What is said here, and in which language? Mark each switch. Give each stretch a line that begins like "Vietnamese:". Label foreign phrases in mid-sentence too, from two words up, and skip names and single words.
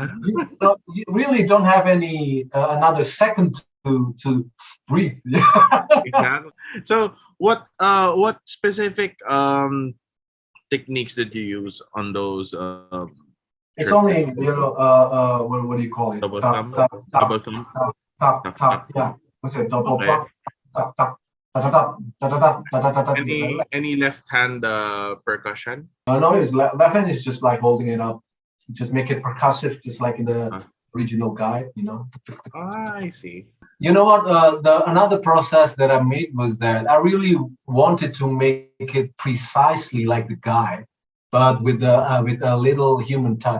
English: you really don't have any another second to breathe. Exactly. So what specific techniques did you use on those It's only, triplets? what do you call it? Double Tap, thumb? tap, tap, Double thumb? tap, tap, Tap, tap. tap. Yeah. What's it? Double Okay. tap, tap, tap, tap, tap, tap, tap, tap, tap, tap. Any left hand percussion? No, his left hand is just like holding it up. Just make it percussive, just like in the Uh, original guide, I see. You know what? The another process that I made was that I really wanted to make it precisely like the guy, but with a little human touch.